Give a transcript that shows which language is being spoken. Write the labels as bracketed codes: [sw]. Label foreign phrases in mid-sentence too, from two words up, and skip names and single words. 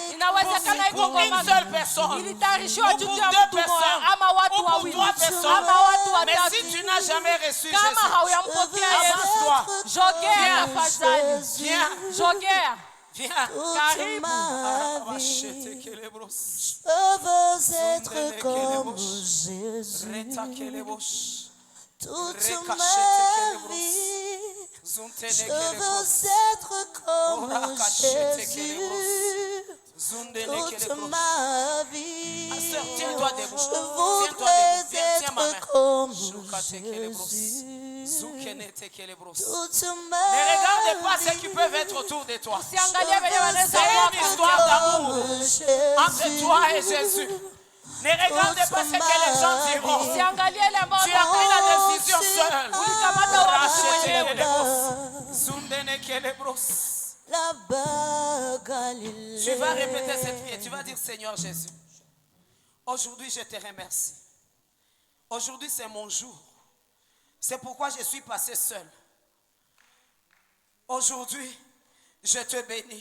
[sw] Inawezekana iko [fr] pour une [sw] kongamano. [fr] seule personne, [sw] Ilitayarishiwa [fr] ou [sw] juu [fr] pour [sw] ya [fr] deux [sw] mtu mmoja [fr] personnes, [sw] ama watu [fr] ou pour [sw] wawili [fr] trois personnes. [sw] ama watu [fr] Mais [sw] watatu. [fr] si tu n'as n'as jamais reçu [sw] kama [fr] Jésus, [sw] hauyampokea Yesu, [fr] avance-toi. [sw] jogea tafadhali, [fr] Viens, [sw] jogea. [fr] viens. Toute ma vie, je veux être comme Jésus. Toute ma vie, je veux être comme Jésus. Toute ma vie, Sœur, tiens-toi debout. je Tiens-toi voudrais debout. Viens, tiens ma main. être comme Jésus. Toute Ne ma regarde pas ceux vie, qui peuvent être autour de toi. [sw] Usiangalie wenye wanaweza [fr] C'est [sw] kuwa [fr] une histoire d'amour comme entre toi et Jésus. Ne regarde pas ce que les gens diront. [sw] Usiangalie ile ambao [fr] Tu as pris la décision seule. [sw] ulikamata uamuzi mwenyewe. [fr] là-bas, Galilée. Tu vas répéter cette prière. Tu vas dire, Seigneur Jésus, aujourd'hui je te remercie. Aujourd'hui c'est mon jour. C'est pourquoi je suis passé seul. Aujourd'hui, je te bénis.